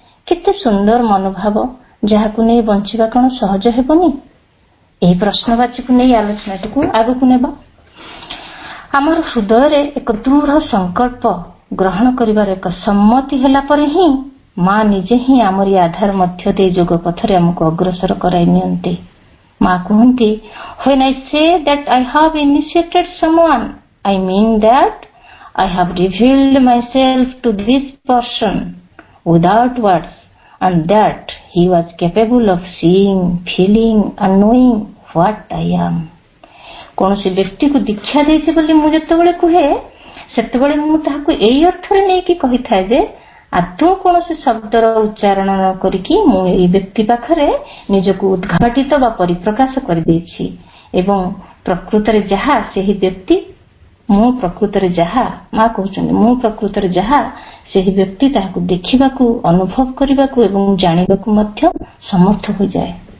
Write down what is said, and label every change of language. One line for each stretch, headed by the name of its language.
Odia: କେତେ ସୁନ୍ଦର ମନୋଭାବ, ଯାହାକୁ ନେଇ ବଞ୍ଚିବା କଣ ସହଜ ହେବନି? ଏହି ପ୍ରଶ୍ନବାଚୀକୁ ନେଇ ଆଲୋଚନାଟିକୁ ଆଗକୁ ନେବା। ଆମର ହୃଦୟରେ ଏକ ଦୃଢ଼ ସଂକଳ୍ପ ଗ୍ରହଣ କରିବାର ଏକ ସମ୍ମତି ହେଲା ପରେ ହିଁ ମା ନିଜେ ହିଁ ଆମରି ଆଧାର ମଧ୍ୟ ଦେଇ ଯୋଗ ପଥରେ ଆମକୁ ଅଗ୍ରସର କରାଇ ନିଅନ୍ତି। ମା କୁହନ୍ତି,
English: when I say that I have initiated someone, I mean that I have revealed myself to this person without words, and that he was capable of seeing, feeling and knowing what I am.
Odia: କୌଣସି ବ୍ୟକ୍ତିକୁ ଦୀକ୍ଷା ଦେଇଛି ବୋଲି ମୁଁ ଯେତେବେଳେ କୁହେ, ସେତେବେଳେ ମୁଁ ତାହାକୁ ଏଇ ଅର୍ଥରେ ନେଇକି କହିଥାଏ ଯେ ଆଦୌ କୌଣସି ଶବ୍ଦର ଉଚ୍ଚାରଣ ନ କରିକି ମୁଁ ଏଇ ବ୍ୟକ୍ତି ପାଖରେ ନିଜକୁ ଉଦ୍ଘାଟିତ ବା ପରିପ୍ରକାଶ କରିଦେଇଛି ଏବଂ ପ୍ରକୃତରେ ଯାହା ସେହି ବ୍ୟକ୍ତି, ମୁଁ ପ୍ରକୃତରେ ଯାହା, ମା କହୁଛନ୍ତି ମୁଁ ପ୍ରକୃତରେ ଯାହା, ସେହି ବ୍ୟକ୍ତି ତାହାକୁ ଦେଖିବାକୁ, ଅନୁଭବ କରିବାକୁ ଏବଂ ଜାଣିବାକୁ ମଧ୍ୟ ସମର୍ଥ ହୋଇଯାଏ।